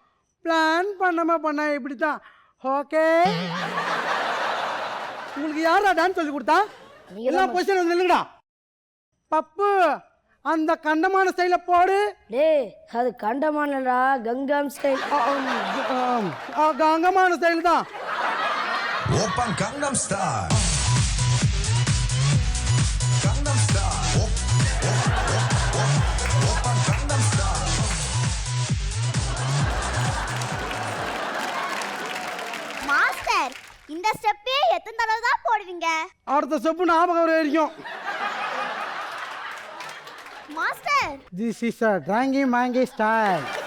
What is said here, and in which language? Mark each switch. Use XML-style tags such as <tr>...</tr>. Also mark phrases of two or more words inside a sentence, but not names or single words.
<ta>பிளான் பண்ணாமல் பண்ண இப்படி தான். ஓகே உங்களுக்கு யாரா டான்ஸ் சொல்லி கொடுத்தா? நீங்க எல்லாம் தான் பொசிஷன் வந்து நில்லுங்கடா. பப்பு அந்த கண்டமான ஸ்டைல போடு. டேய் அது கண்டமானடா, கங்காம் ஸ்டைல். கங்கமான ஸ்டைல் தான்.</ta> <ko>오빤 강남 스타일 강남 스타일 오빤 강남 스타일</ko> <ta>மாஸ்டர் இந்த ஸ்டெப்பே எத்தனை தடவை தான் போடுவீங்க? அடுத்த ஸ்டெப் ஞாபகம் வர வரைக்கும். மாஸ்டர்</ta> <en>This is a drunky monkey style.</en>